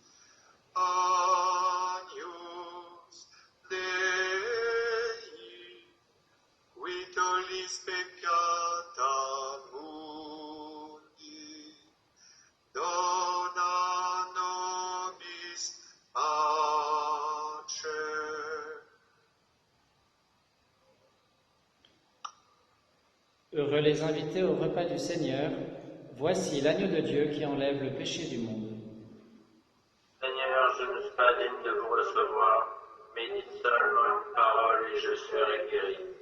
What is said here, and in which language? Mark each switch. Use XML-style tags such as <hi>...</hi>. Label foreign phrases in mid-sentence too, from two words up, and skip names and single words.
<la>Agnus Dei, qui tollis peccata mundi, dona nobis pace.</la> <fr>Heureux les invités au repas du Seigneur, voici l'agneau de Dieu qui enlève le péché du monde. Seigneur, je ne suis pas digne de vous recevoir, mais dites seulement une parole et je serai guéri.</fr>